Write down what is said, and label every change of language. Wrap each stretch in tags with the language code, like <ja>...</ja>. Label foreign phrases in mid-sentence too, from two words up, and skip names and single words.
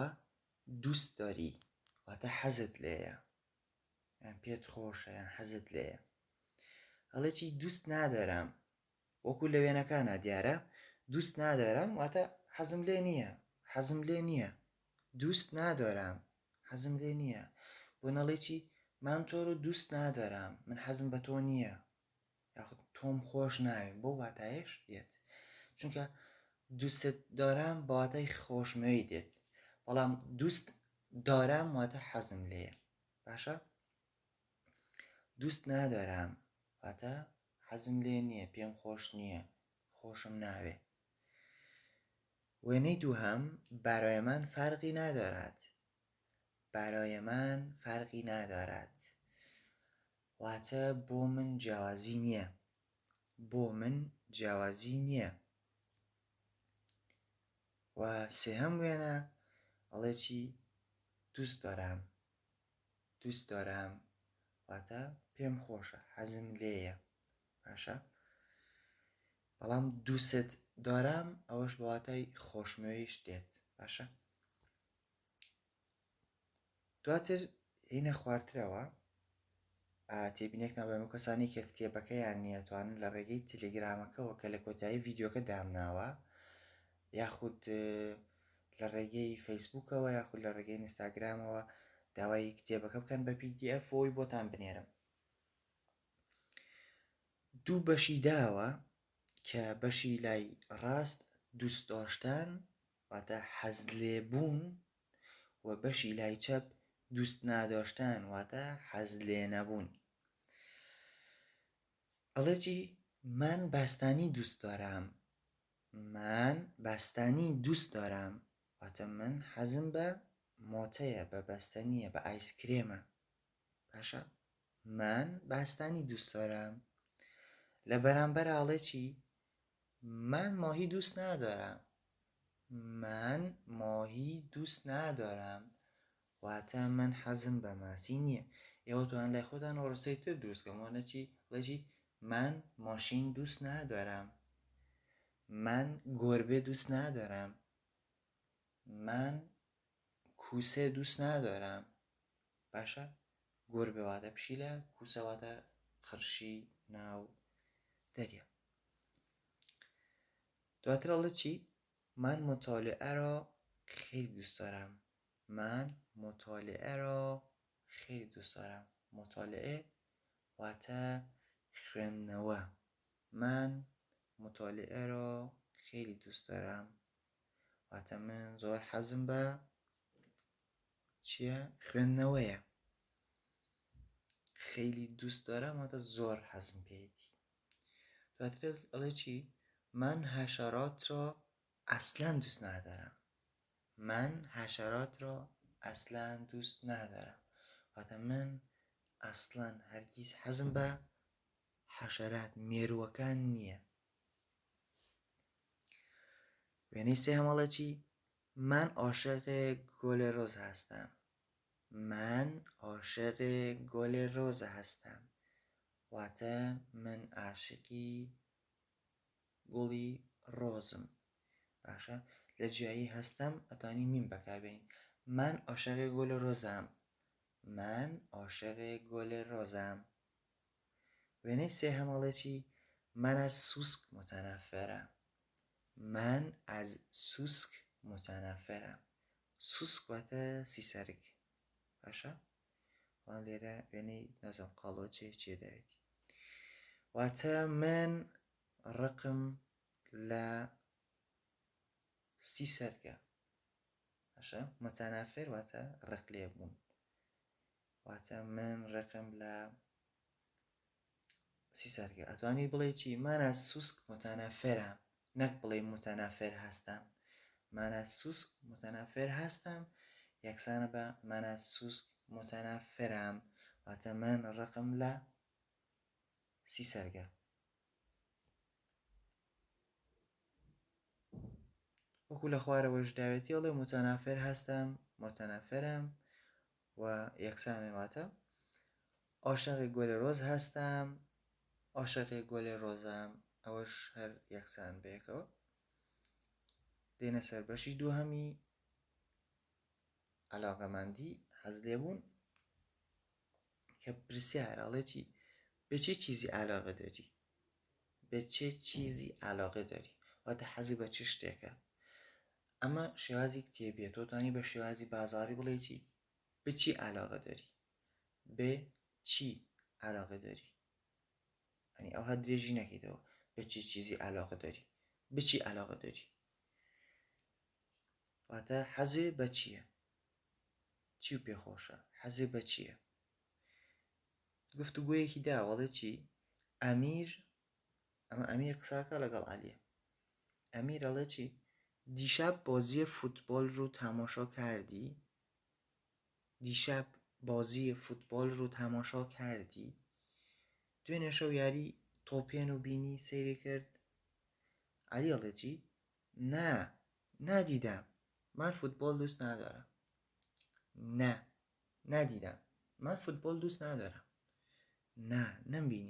<fa>دوست داری،</fa> <ckb>واتە حەزت لێیە یان پێت خۆشە یان حەزت لێیە. هەڵێ چی</ckb> <fa>دوست نادەرم،</fa> <ckb>وەکو لە وێنەکانە دیارە</ckb> <fa>دوست نادەرم</fa> <ckb>واتە حەزم لێ نییە، حەزم لێ نییە.</ckb> <fa>دوست نادەرم،</fa> <ckb>حەزم لێ نییە. بۆ نەڵێ چی</ckb> <fa>من تۆ رو دوست نادەرم،</fa> <ckb>من حەزم بە تۆ نییە، یاخود تۆم خۆش ناوێ. بۆ واتایش دێت، چونکە</ckb> <fa>دوست دارم</fa> <ckb>بە واتای خۆشمەوەی دێت، بەڵام</ckb> <fa>دوست دارم</fa> <ckb>واتە حەزم لێیە. باشە؟</ckb> <fa>دوست نادەرم</fa> <ckb>واتە حەزم لێ نییە، پێم خۆش نییە، خۆشم ناوێ. وێنەی دووهەم</ckb> <fa>برای من فرقی ندارد. برای من فرقی ندارد</fa> <ckb>واتە بۆ من جیاوازی نییە، بۆ من جیاوازی نییە. و سێهەم وێنە ئەڵێ چی</ckb> <fa>دوست دارم. دوست دارم</fa> <ckb>واتە پێم خۆشە، حەزم لێیە. باشە؟ بەڵام</ckb> <fa>دووست دارم</fa> <ckb>ئەوەش بە واتای خۆشمەوەیش دێت. باشە؟ دواتر هینە خواردترەوە تێبینێکمان بەمە کەسانی کە کتێبەکەیان نییە توانن لە ڕێگەی تەلێگرامەکەەوە کە لە کۆتایی ڤیدیۆکە دامناوە، یاخود لە ڕێگەی فەیسبووکەوە یاخود لە ڕێگەی ئینستاگرامەوە داوای کتێبەکە بکەن بە PDF ئەوی بۆتان بنێرم. دوو بەشی داوە کە بەشی لای ڕاست</ckb> <fa>دوست داشتن</fa> <ckb>واتە حەز لێبوون و بەشی لای چەپ</ckb> <fa>دوست ناداشتن</fa> <ckb>واتە حەز لێ نەبوون. ئەڵێ چی</ckb> <fa>من بەستانی دوست دارم. من بەستانی دوست دارم</fa> <ckb>واتە من حەزم بە مۆتەیە، بە بەستەنیە، بە ئایسکرێمە.</ckb> <fa>باشە؟ من بەستانی دوست دارم.</fa> <ckb>لە بەرامبەر ئاڵێ چی</ckb> <fa>من ماهی دوست ندارم. من ماهی دوست ندارم</fa> <ckb>واتە من حەزم بە ماسی نییە. ئێوە توان لای خۆتان ڕستەی تر دروستکەن، وانە چی بڵێ چی</ckb> <fa>من ماشین دوست ندارم. من گربه دوست ندارم. من کوسه دوست ندارم.</fa> <ckb>باشە؟ گربه واتە پشیلە، کوسە واتە خرشی ناو دەریا. دواتر ئەڵێ چی</ckb> <fa>من مطالعه را خیلی دوست دارم. من مطالعه را خیلی دوست دارم.</fa> <ckb>مطالعه واتە خوێندنەوە.</ckb> <fa>من مطالعه را خیلی دوست دارم</fa> <ckb>واتە من زۆر حەزم بە چییە؟ خوێندنەوەیە.</ckb> <fa>خیلی دوست دارم</fa> <ckb>واتە زۆر حەزم پێیەتی. دواتر ئەڵێ چی</ckb> <fa>من حشرات را اصلا دوست ندارم. من حشرات را اصلا دوست ندارم</fa> <ckb>واتە من اصلا هەرگیز حەزم بە حەشەرات مێرووەکان نییە. وێنەی سێهەم ئەڵێ چی</ckb> <fa>من عاشق گل رز هستم. من عاشق گل رز هستم</fa> <ckb>واتە من عاشقی گوڵی ڕۆزم. باشە؟ لە جیایی هەستەم ئەتوانی میم بەکاربێنین.</ckb> <fa>من عاشق گل رزم. من عاشق گل رزم.</fa> <ckb>وێنەی سێهەمەڵێ چی؟</ckb> <fa>من از سوسک متنفرم. من از سوسک متنفرم.</fa> <ckb>سوسک واتە سیسەرک. باشە؟ بەڵام لێرە وێنەی نەزم قاڵۆ چێ دەوێتی. واتە من ڕقم لە سیسەرگە. باشە؟ متنفر واتە ڕق لێبوون. واتە من ڕقم لە سیسەرگە. ئەتوانی بڵێ چی؟</ckb> <fa>من از سوسک متنفرم.</fa> <ckb>نەک بڵێ</ckb> <fa>متنفر هەستم. من از سوسک متنفر هستم</fa> <ckb>یەکسانە بە</ckb> <fa>من از سوسک متنفرم</fa> <ckb>واتە من ڕقم لە سیسەرگە. وەکو لە خوارەوەش داوێتی ئەڵێ</ckb> <fa>متنفر هەستم متنفرم</fa> <ckb>و یەکسانن واتە</ckb> <fa>عاشق گل رۆز هەستم عاشق گل رۆزم</fa> <ckb>ئەوەش هەر یەکسان بەیەکەوە. دێنە سەر بەشی دووهەمی علاقەمەندی حەز لێبوون کە پرسیارە ئەڵێ چی؟</ckb> <fa>به چه چیزی علاقه داری؟ به چه چیزی علاقه داری؟</fa> <ckb>واتە حەزی بە چ شتێکە؟ ئەمە شێوازی کتێبیە. تۆ توانی بە شێوازی بازاڕی بڵێ چی؟</ckb> <fa>به چی علاقه داری؟ به چی علاقه داری؟</fa> <ckb>یعنی ئەو هەر درێژی نەکەیتەوە.</ckb> <fa>به چه چیزی علاقه داری؟ به چی علاقه داری؟</fa> <ckb>واتە حەزێ بە چییە؟ چی و پێخۆشە؟ حەزێ بە چییە؟ گفتوگۆیەکی دا وەڵێ چی؟ ئەمیر ئەمە ئەمیر قساکە لەگەڵ عەلیە. ئەمیر ئەڵێ چی؟</ckb> <fa>دیشب بازی فوتبال رو تماشا کردی؟ دیشب بازی فوتبال رو تماشا کردی؟</fa> <ckb>دوێنێ شەو یاری تۆپێن و بینی سەیری کرد؟ عەلی ئەڵێ چی؟</ckb> <fa>نه ندیدم. من فوتبال دوست ندارم. نه ندیدم. من فوتبال دوست ندارم. نه نمبینی.</fa>